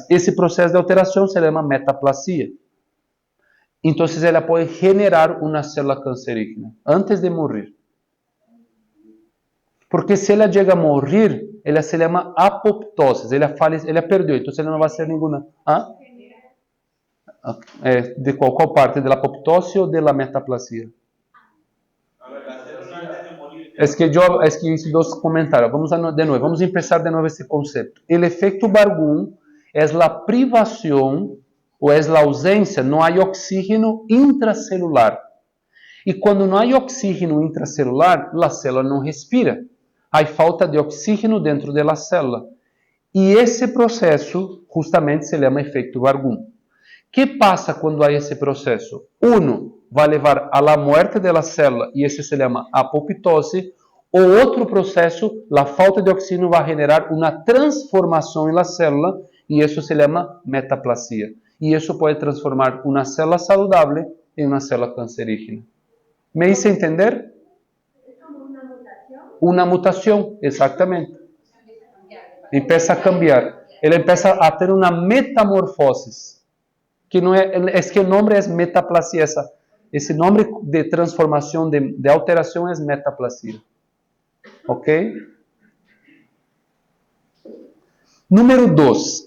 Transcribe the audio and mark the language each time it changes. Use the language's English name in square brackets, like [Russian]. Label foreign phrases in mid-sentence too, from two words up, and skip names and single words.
[Portuguese] Esse processo de alteração se chama metaplasia. Então, ele pode generar uma célula cancerígena antes de morrer. Porque se ela chega a morrer, ela se chama apoptose. Ela perdeu, então ela não vai ser nenhuma. De qual parte? Da apoptose ou da metaplasia? [Spanish] Es que hice dos comentarios. Vamos a empezar de nuevo este concepto. El efecto Bargum es la privación o es la ausencia, no hay oxígeno intracelular. Y cuando no hay oxígeno intracelular, la célula no respira. Hay falta de oxígeno dentro de la célula. Y ese proceso justamente se llama efecto Bargum. ¿Qué pasa cuando hay ese proceso? [Portuguese] Uno vai levar a [Spanish] la muerte de la célula, [Portuguese] e esse se chama apoptose, ou outro processo, a falta de oxígeno vai generar uma transformação na célula, e isso se chama metaplasia. E isso pode transformar uma célula saudável em uma célula cancerígena. [Spanish] ¿Me hice entender? [Portuguese] Uma mutação, exatamente. [Spanish] Empieza a cambiar. [Portuguese] Ele empieza a ter uma metamorfose. Que não é que o nome é metaplasia. Esse nome de transformação, de alteração, é metaplasia. Ok? Número 2.